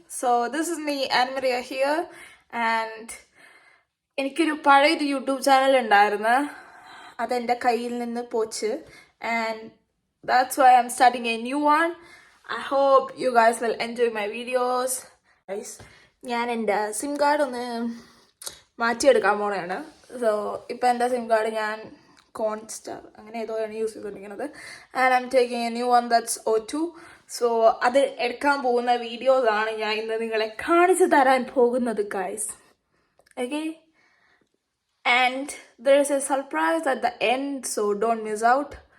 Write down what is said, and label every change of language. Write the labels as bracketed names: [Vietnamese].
[English] So, this is me, Anne Maria here, and [Malayalam] എനിക്കൊരു പഴയൊരു YouTube channel ഉണ്ടായിരുന്നു. അതെൻ്റെ കയ്യിൽ നിന്ന് പോച്ച്. [English] And that's why I'm starting a new one. I hope you guys will enjoy my videos. [Malayalam] Guys, ഞാൻ എൻ്റെ SIM card ഒന്ന് മാറ്റിയെടുക്കാൻ പോണെയാണ്. സോ ഇപ്പം എൻ്റെ സിം കാർഡ് ഞാൻ കോൺസ്റ്റാർ അങ്ങനെ ഏതോയാണ് യൂസ് ചെയ്തുകൊണ്ടിരിക്കുന്നത്. [English] And I'm taking a new one that's O2. [Malayalam] So അത് എടുക്കാൻ പോകുന്ന വീഡിയോസാണ് ഞാൻ ഇന്ന് നിങ്ങളെ കാണിച്ചു തരാൻ പോകുന്നത് guys. [English] Okay, and there is a surprise at the end, so don't miss out.